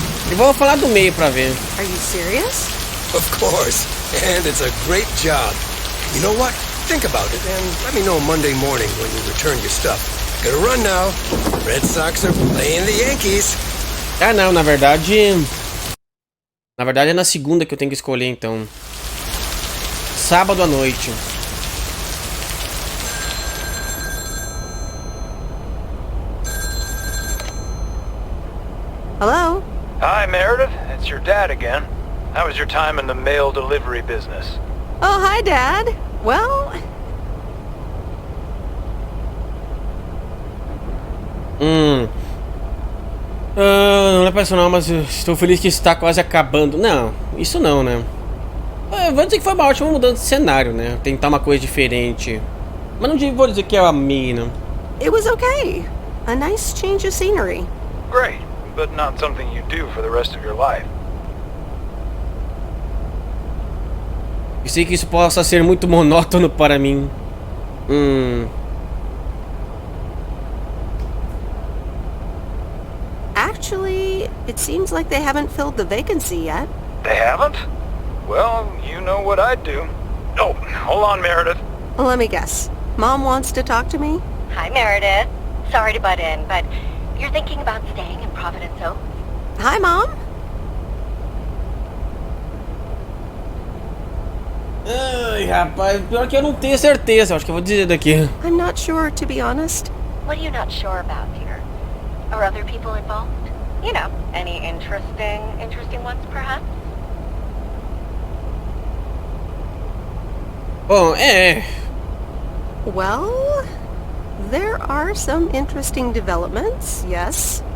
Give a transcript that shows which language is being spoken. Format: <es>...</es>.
<pt>Eu vou falar do meio pra ver.</pt> <en>Are you serious? Of course, and it's a great job. You know what? Think about it and let me know Monday morning when you return your stuff. Gotta run now. Red Sox are playing the Yankees.</en> <pt>Ah, não, na verdade... Na verdade é na segunda que eu tenho que escolher, então. Sábado à noite.</pt> <en>Hello? Hi, Meredith. It's your dad again. How was your time in the mail delivery business? Oh, hi, Dad. Well...</en> <pt>Não é personal, mas estou feliz que está quase acabando. Não, isso não, né? Eu vou dizer que foi uma ótima mudança de cenário, né? Tentar uma coisa diferente. Mas não vou dizer que eu amei, não.</pt> <en>It was okay. A nice change of scenery. Great, but not something you do for the rest of your life.</en> <pt>Eu sei que isso possa ser muito monótono para mim.</pt> <en>Actually, it seems like they haven't filled the vacancy yet. They haven't? Well, you know what I'd do. Oh, hold on, Meredith. Let me guess. Mom wants to talk to me? Hi, Meredith. Sorry to butt in, but you're thinking about staying in Providence Oaks? Hi, Mom.</en> <pt>Ai, rapaz, pior que eu não tenho certeza, acho que eu vou dizer daqui.</pt> <en>I'm not sure, to be honest. What are you not sure about, dear? Are other people involved? You know, any interesting ones, perhaps?</en> <pt>Bom,</pt> <en>Well, there are some interesting developments, yes.</en>